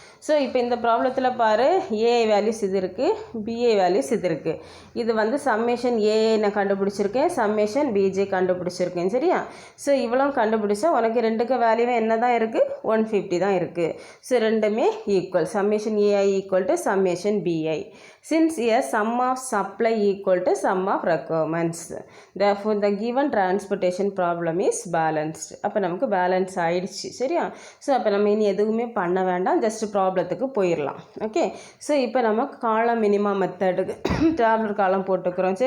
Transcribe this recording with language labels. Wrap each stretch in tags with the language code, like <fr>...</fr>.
<ta>So இப்போ இந்த ப்ராப்ளத்தில் பாரு, ஏஐ வேல்யூஸ் இது இருக்குது, பிஏ வேல்யூஸ் இது இருக்குது. இது வந்து சம்மேஷன் ஏஐ நான் கண்டுபிடிச்சிருக்கேன், சம்மேஷன் பிஜே கண்டுபிடிச்சிருக்கேன். சரியா, ஸோ இவ்வளோ கண்டுபிடிச்சா உனக்கு ரெண்டுக்கு வேல்யூவே என்ன தான் இருக்குது, 150 தான் இருக்குது. ஸோ ரெண்டுமே equal, summation AI equal to summation PI.</ta> <en>Since a sum of supply equal to sum of requirements, therefore the given transportation problem is balanced.</en> <ta>அப்போ நமக்கு பேலன்ஸ் ஆயிடுச்சு. சரியா, ஸோ அப்போ நம்ம இனி எதுவுமே பண்ண வேண்டாம், ஜஸ்ட் ப்ராப்ளத்துக்கு போயிடலாம். ஓகே, ஸோ இப்போ நம்ம காலம் மினிமா மெத்தடுக்கு டேப்லெட் காலம் போட்டுக்கிறோம்.</ta>